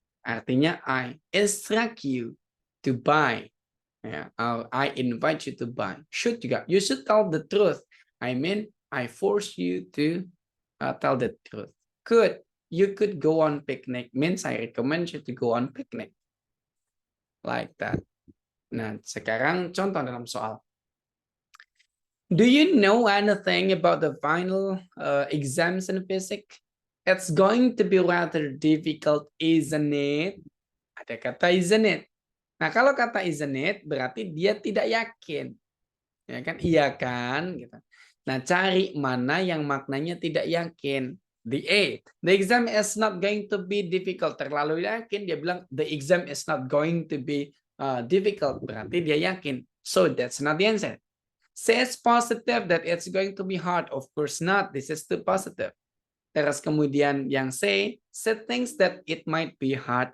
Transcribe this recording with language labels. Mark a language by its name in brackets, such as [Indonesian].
[English] Artinya, I instruct you to buy. Ya, I invite you to buy. Should juga, you should tell the truth. I mean, I force you to tell the truth. Could, you could go on picnic, means I recommend you to go on picnic. Like that. [Indonesian] Nah, sekarang contoh dalam soal. [English] Do you know anything about the final exams in physics? It's going to be rather difficult, isn't it? [Indonesian] Ada kata isn't it. Nah, kalau kata isn't it, berarti dia tidak yakin. Ya kan? Iya kan? Gitu. Nah, cari mana yang maknanya tidak yakin. [English] The A. The exam is not going to be difficult. [Indonesian] Terlalu yakin, dia bilang [English] the exam is not going to be difficult. Berarti dia yakin. So, that's not the answer. Says positive that it's going to be hard. Of course not. This is too positive. [Indonesian] Terus kemudian yang [English] C, thinks that it might be hard.